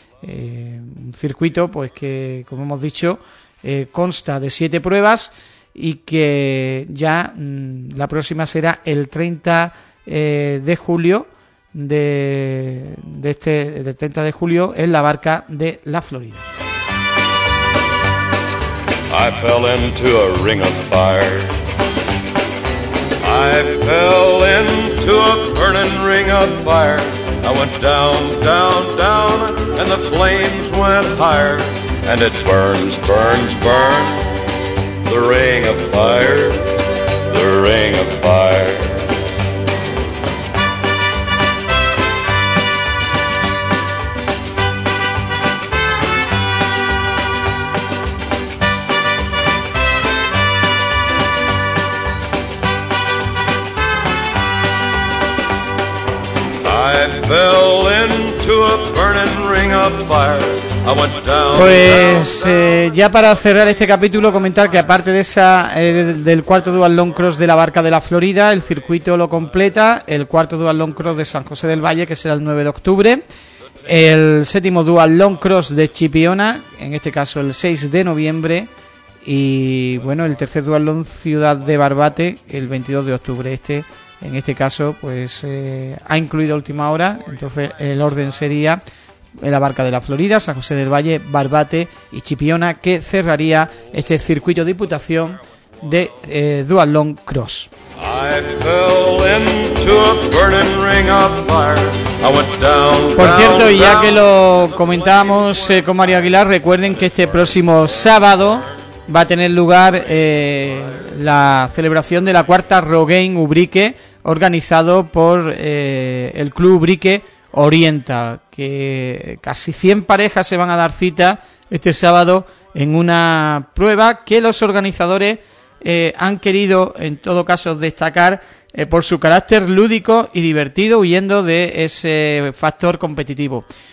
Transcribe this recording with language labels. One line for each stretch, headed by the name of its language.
Spanish: Un circuito, pues, que, como hemos dicho, consta de 7 pruebas y que ya la próxima será el 30 de julio del 30 de julio en la barca de la Florida.
English: I fell into a ring of fire. I fell into a burning ring of fire. I went down, down, down, and the flames went higher. And it burns, burns, burns, the ring of fire, the ring of fire. I fell into a burning ring of fire.
Spanish: Pues ya para cerrar este capítulo, comentar que aparte de esa del 4º Duatlón Cross de la Barca de la Florida, el circuito lo completa el 4º Duatlón Cross de San José del Valle, que será el 9 de octubre, el 7º Duatlón Cross de Chipiona, en este caso el 6 de noviembre, y bueno, el 3º Duatlón Ciudad de Barbate, el 22 de octubre. Este, en este caso, pues ha incluido última hora, entonces el orden sería en la Barca de la Florida, San José del Valle, Barbate y Chipiona, que cerraría este circuito de Diputación de Duatlón Cross.
English: I fell into a burning ring of fire. I went down.
Spanish: Por cierto, y ya que lo comentábamos con Mario Aguilar, recuerden que este próximo sábado va a tener lugar la celebración de la cuarta Rogaine Ubrique, organizado por el Club Ubrique Orienta, que casi 100 parejas se van a dar cita este sábado en una prueba que los organizadores han querido, en todo caso, destacar por su carácter lúdico y divertido, huyendo de ese factor competitivo.